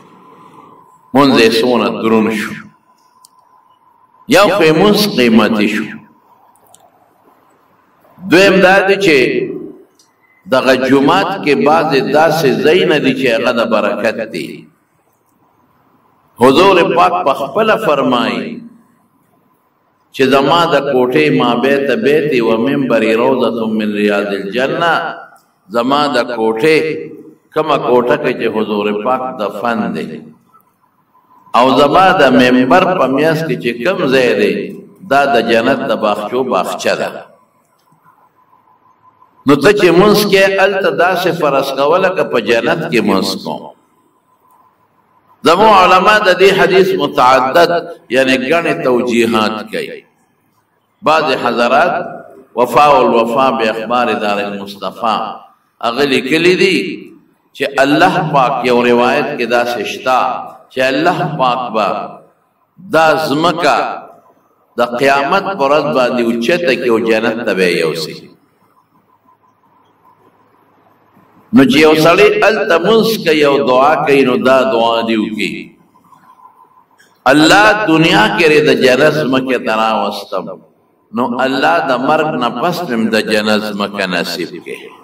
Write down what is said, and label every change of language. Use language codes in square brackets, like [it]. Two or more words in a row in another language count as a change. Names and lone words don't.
[ps] منځ یې څونه دروند شو، یو خو یې منځ قیمتي شو، دویم دا دی چې دغه جومات کې بعضې داسې ځایونه دي چې هغه د برکت دي. حضور پاک پخپله فرمایي چې زما د کوټې [ar] ما بیت بیتي و منبري روضة من ریاض الجنه، [ps] زما د کوټې کومه کوټه کې چې حضور پاک دفن دی او زما د منبر په میاس کې چې کوم ځای دی دا د جنت د باغچو باغچه ده. نو ته چې منځ کې هلته داسې فرض کوله که په جنت کې منځ کوم. زموږ علما د دې حدیث متعدد یعنی ګڼې توجیحات کوي. بعض حضرات وفاء الوفا باخبار دار المصطفى هغه لیکلي دي چې الله پاک یو روایت کې داسې شته چې الله پاک به دا ځمکه د قیامت په ورځ باندې اوچته کړي او جنت ته به یې یوسي. نو چې یو سړی هلته منځ کوي او دعا کوي نو دا دعا دې وکړي الله دنیا کې د جنت ځمکې ته راوستم نو الله د مرګ نه پس هم د جنت ځمکه نصیب کړي.